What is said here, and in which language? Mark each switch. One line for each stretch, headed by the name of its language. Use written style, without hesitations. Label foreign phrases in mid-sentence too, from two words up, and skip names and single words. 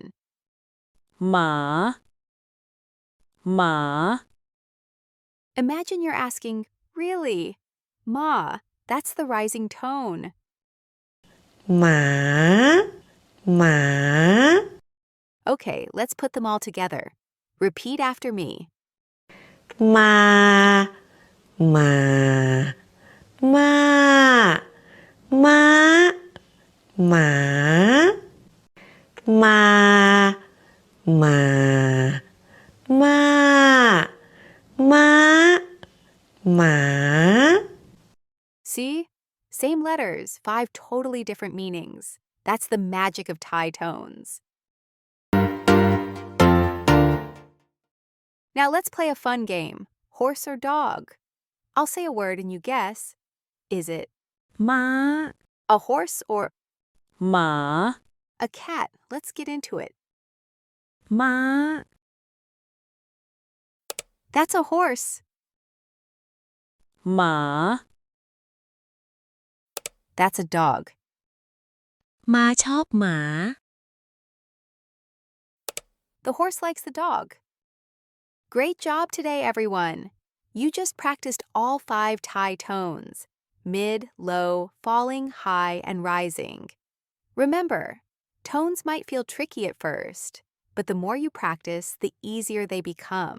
Thai: Ma. Ma.
English: Imagine you're asking, really? Ma, that's the rising tone.
Thai: Ma. Ma.
English: Okay, let's put them all together. Repeat after me.
Thai: Ma. Ma. Ma. Ma. Ma. Ma. Ma. Ma. Ma. Ma.
English: See? Same letters, 5 totally different meanings. That's the magic of Thai tones. Now let's play a fun game. Horse or dog? I'll say a word and you guess. Is it
Thai: Ma.
English: a horse or
Thai: Ma.
English: A cat. Let's get into it.
Thai: ม้า
English: That's a horse.
Thai: หมา
English: That's a dog.
Thai: ม้าชอบหมา
English: The horse likes the dog. Great job today, everyone. You just practiced all 5 Thai tones: mid, low, falling, high, and rising. Remember, tones might feel tricky at first, but the more you practice, the easier they become.